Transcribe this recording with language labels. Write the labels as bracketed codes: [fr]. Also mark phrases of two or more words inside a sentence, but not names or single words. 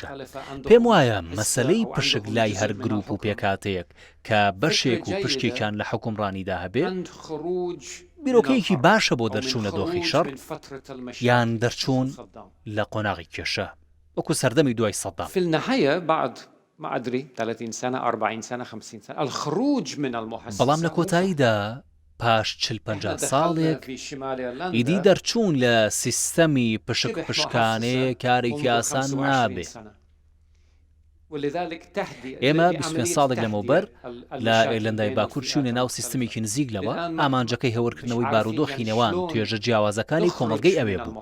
[ckb] پێم وایە مەسەلەی پشک لای هەر گروپ و پێکاتەیەک کە بەشێک و پشتێکیان لە حکومڕانیدا هەبێت بیرۆکەیەکی باشە بۆ دەرچوونە دۆخی شەڕ یان دەرچوون لە قۆناغی کێشە وەکو سەردەمی دوای سەدام. [ar] في النهاية بعد ما أدري 30 سنة 40 سنة 50 سنة الخروج من المحاصصة. [ckb] بەڵام لە کۆتاییدا پاش 40-50 ساڵێک ئیدی دەرچوون لە سیستەمی پشک پشکانەیە کارێکی ئاسان نابێ. ئێمە 25 ساڵێک لەمەوبەر لە ئێرلەندای باکوور چوونە ناو سیستەمێکی نزیک لەوە ئامانجەکەی هەورکردنەوەی بارودۆخی نێوان توێژە جیاوازەکانی کۆمەڵگەی ئەوێ بوو.